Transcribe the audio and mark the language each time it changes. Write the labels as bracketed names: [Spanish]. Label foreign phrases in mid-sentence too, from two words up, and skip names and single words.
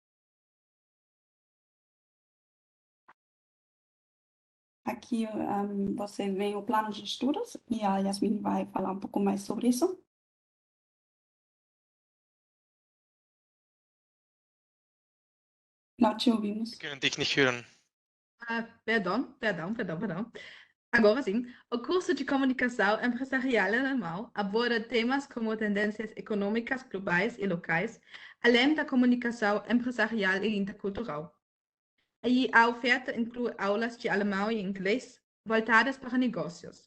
[Portuguese] Aqui você vê o plano de estudos e a Yasmin vai falar um pouco mais sobre isso. Não te ouvimos. [German] Wir können dich nicht hören. [Portuguese] Perdão. Agora sim, o curso de comunicação empresarial alemão aborda temas como tendências econômicas globais e locais, além da comunicação empresarial e intercultural. E a oferta inclui aulas de alemão e inglês voltadas para negócios.